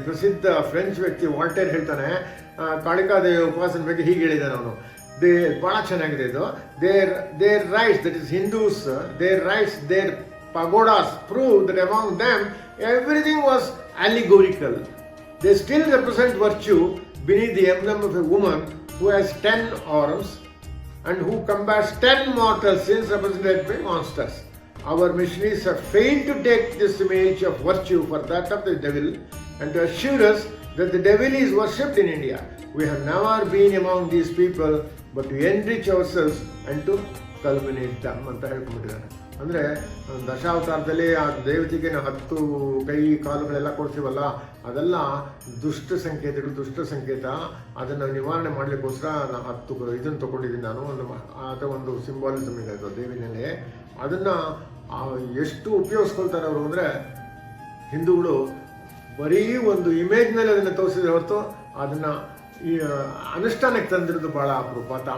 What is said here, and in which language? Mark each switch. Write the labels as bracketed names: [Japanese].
[Kannada] ಪ್ರಸಿದ್ಧ ಫ್ರೆಂಚ್ ವ್ಯಕ್ತಿ ವಾಲ್ಟೇರ್ ಹೇಳ್ತಾನೆ ಕಾಳಿಕಾದೇವಿ ಉಪಾಸನೆ ಬಗ್ಗೆ ಹೀಗೆ ಹೇಳಿದ್ದಾನೆ ಅವನು. ಭಾಳ ಚೆನ್ನಾಗಿದೆ ಇದು. [English] Their rites, that is Hindus, their rites, their pagodas prove that among them everything was allegorical. They still represent virtue beneath the emblem of a woman who has 10 arms and who combats 10 mortal sins represented by monsters. Our missionaries have failed to take this image of virtue for that of the devil and to assure us that the devil is worshipped in India. We have never been among these people but to enrich ourselves and to culminate them [Kannada] ಅಂತ ಹೇಳ್ಕೊಂಡ್ಬಿಟ್ಟಿದ್ದಾರೆ. ಅಂದರೆ ದಶಾವತಾರದಲ್ಲಿ ಆ ದೇವತೆಗೆ ನಾವು 10 ಕೈ ಕಾಲುಗಳೆಲ್ಲ ಕೊಡ್ತೀವಲ್ಲ, ಅದೆಲ್ಲ ದುಷ್ಟ ಸಂಕೇತ. ಅದನ್ನು ನಿವಾರಣೆ ಮಾಡಲಿಕ್ಕೋಸ್ಕರ ನಾನು 10 ಇದನ್ನು ತೊಗೊಂಡಿದ್ದೀನಿ ನಾನು. ಒಂದು ಸಿಂಬಾಲಿಸಮ್ ಇದೆ ಅದು ದೇವಿನಲ್ಲಿ. ಅದನ್ನು ಎಷ್ಟು ಉಪಯೋಗಿಸ್ಕೊಳ್ತಾರೆ ಅವರು ಅಂದರೆ, ಹಿಂದೂಗಳು ಬರೀ ಒಂದು ಇಮೇಜ್ನಲ್ಲಿ ಅದನ್ನು ತೋರಿಸಿದ್ರೆ ಹೊರತು ಅದನ್ನು ಈ ಅನುಷ್ಠಾನಕ್ಕೆ ತಂದಿರೋದು ಭಾಳ ಅಪರೂಪ.